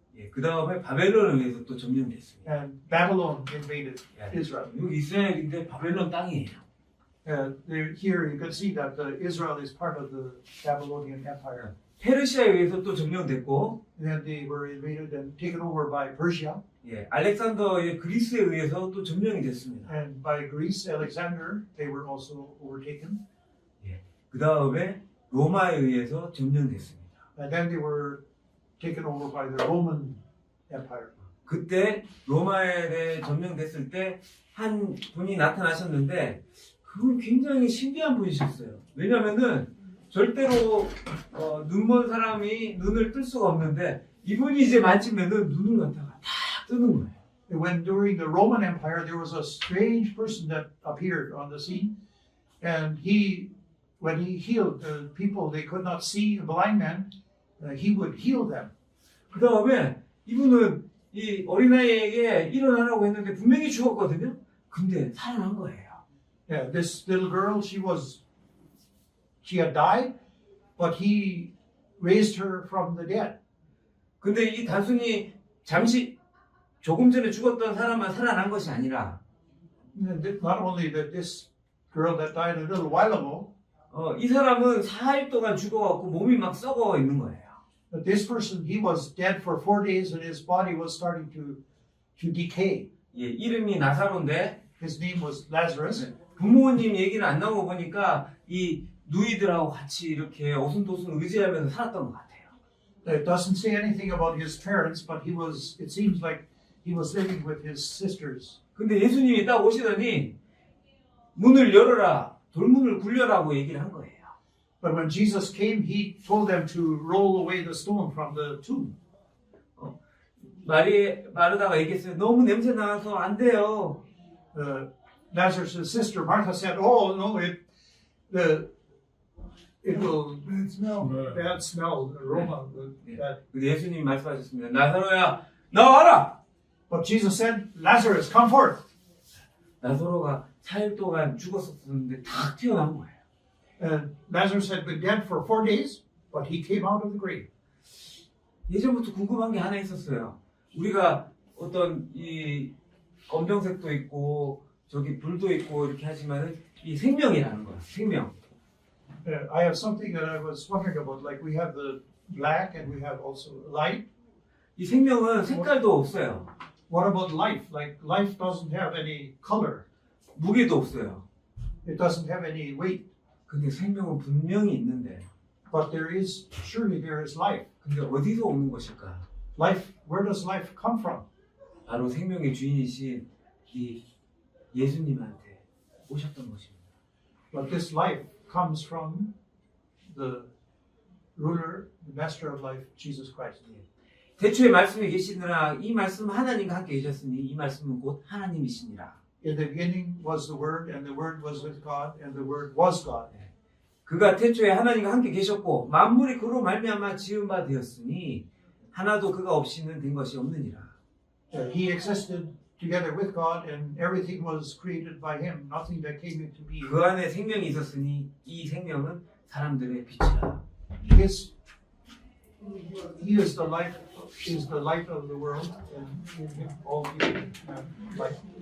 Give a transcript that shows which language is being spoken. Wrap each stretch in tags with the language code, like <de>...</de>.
<ko>예, 그 다음에 바벨론에 의해서 또 점령됐습니다.</ko> <en>and Babylon invaded</en> <ko>예,</ko> <en>Israel.</en> <ko>여기 이스라엘인데 바벨론 땅이에요.</ko> <en>Here you can see that Israel is part of the Babylonian Empire.</en> <ko>페르시아에 의해서 또 점령됐고,</ko> <en>Then they were invaded and taken over by Persia,</en> <ko>예, 알렉산더의 그리스에 의해서 또 점령이 됐습니다.</ko> <en>and by Greece, Alexander, they were also overtaken.</en> <ko>그 다음에 로마에 의해서 점령됐습니다.</ko> <en>And then they were taken over by the Roman Empire.</en> <ko>그때 로마에 대해 점령됐을 때 한 분이 나타나셨는데 그분 굉장히 신비한 분이셨어요. 왜냐면은 절대로 눈먼 사람이 눈을 뜰 수가 없는데 이분이 이제 만지면은 눈을 갖다가 탁 뜨는 거예요.</ko> <en>When during the Roman Empire, there was a strange person that appeared on the scene, and when he healed the people, they could not see, a blind man, he would heal them.</en> <ko>그 다음에 이분은 이 어린아이에게 일어나라고 했는데 분명히 죽었거든요. 근데 살아난 거예요.</ko> <en>Yeah, this little girl, she had died, but he raised her from the dead.</en> <ko>근데 이 단순히 잠시 조금 전에 죽었던 사람만 살아난 것이 아니라</ko> <en>Not only that this girl that died a little while ago,</en> <ko>이 사람은 4일 동안 죽어갖고 몸이 막 썩어 있는 거예요.</ko> <en>but this person, he was dead for 4 days and his body was starting to decay.</en> <ko>예, 이름이 나사로인데</ko> <en>His name was Lazarus.</en> <ko>부모님 얘기는 안 나오고 보니까 이 누이들하고 같이 이렇게 오순도순 의지하면서 살았던 것 같아요.</ko> <en>It doesn't say anything about his parents, but it seems like he was living with his sisters.</en> <ko>근데 예수님이 딱 오시더니 문을 열어라, 돌문을 굴려라고 얘기를 한 거예요.</ko> <en>But when Jesus came, he told them to roll away the stone from the tomb.</en> <ko>마르다가 얘기했어요. 너무 냄새 나서 안 돼요.</ko> <en>Lazarus' sister Martha said, "Oh no, it will Bad smell. bad smell, aroma." Bad.</en> <ko>근데 예수님이 말씀하셨습니다. 나사로야, 나와라!</ko> <en>But Jesus said, "Lazarus, come forth."</en> <ko>나사로가 4일 동안 죽었었는데 다 튀어나온 거예요.</ko> <en>And Lazarus had been dead for 4 days, but he came out of the grave.</en> <ko>예전부터 궁금한 게 하나 있었어요. 우리가 어떤 이 검정색도 있고 저기 불도 있고 이렇게 하지만 이 생명이라는 거야. 생명.</ko> <en>I have something that I was wondering about. Like we have the black and we have also light.</en> <ko>이 생명은 색깔도 없어요.</ko> <en>What about life? Like life doesn't have any color.</en> <ko>무게도 없어요.</ko> <en>It doesn't have any weight.</en> <ko>근데 생명은 분명히 있는데</ko> <en>But surely there is life.</en> <ko>근데 어디서 오는 것일까?</ko> <en>Life, where does life come from?</en> <ko>바로 생명의 주인이신 이 예수님한테 오셨던 것입니다.</ko> <en>But this life comes from the ruler, the master of life, Jesus Christ.</en> <ko>태초에 말씀이 계시느라 이 말씀 하나님과 함께 계셨으니 이 말씀은 곧 하나님이시니라.</ko> <en>In the beginning was the Word, and the Word was with God, and the Word was God.</en> <ko>그가 태초에 하나님과 함께 계셨고 만물이 그로 말미암아 지은 바 되었으니 하나도 그가 없이는 된 것이 없느니라.</ko> <en>He existed together with God, and everything was created by Him. Nothing that came into being.</en> <ko>그 안에 생명이 있었으니 이 생명은 사람들의 빛이라.</ko> <en>He is the light. Is the light of the world, and in Him all people have light.</en>